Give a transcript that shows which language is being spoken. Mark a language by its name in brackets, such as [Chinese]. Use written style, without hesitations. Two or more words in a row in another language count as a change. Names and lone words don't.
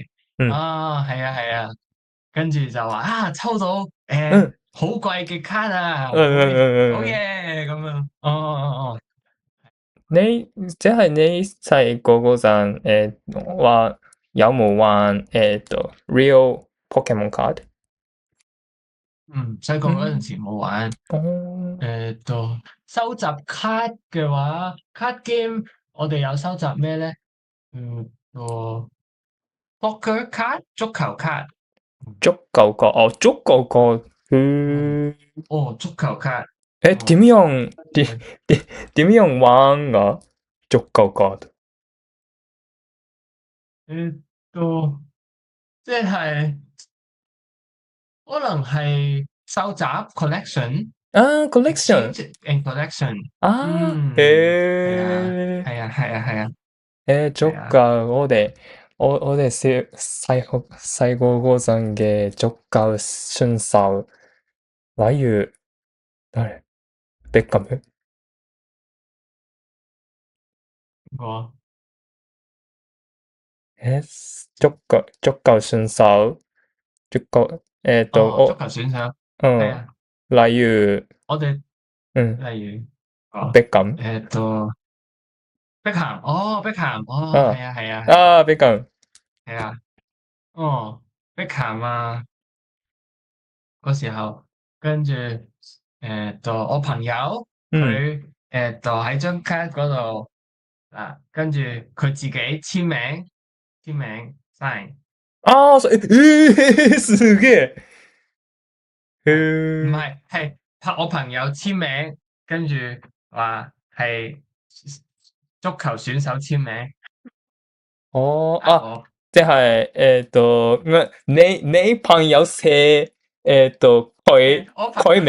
[Cantonese] 嗯。啊，係啊係啊，跟住就話啊抽到嗯。好貴嘅卡啊，嗯嗯會好嗯嗯。嘢咁樣，哦哦哦，你即係你細個嗰陣，話有冇玩 [English] real Pokemon card？ [Cantonese] 細個嗰陣時嗯。冇玩，哦。收集卡嘅話， [English] card game [Cantonese] 我哋有收集咩咧？個 poker 卡足球卡。足球角，哦，足球角。嗯，嗯。哦，足球卡，點哦，樣點係，點樣玩啊？足球角。都即係可能係收集 collection [English] 啊 ，collection。 exchange and collection，啊， [Cantonese] 係啊，へ係啊，係啊，係啊，係足球，啊，我哋細個嗰陣嘅足球選手，例如誰？ [Japanese] ベッカム。 [Cantonese] 我足球選手，足球，哦，足球選手，係嗯，啊，例如，我哋嗯，例如哦， [Japanese] ベッカム。 [Cantonese] 碧咸，哦，碧咸，哦，啊，係啊，係啊，係啊， [Japanese] ベッカム。 [Cantonese] 係啊，哦，碧咸啊。嗰時候，跟住我朋友 [Japanese] うん。 [Cantonese] 佢喺張卡嗰度啊，跟住佢自己簽名 sign， [Japanese] すげえ。へ [Cantonese] 係唔ー。係係拍我朋友簽名，跟住話係足球選手簽名，哦，我即係你朋友寫我朋友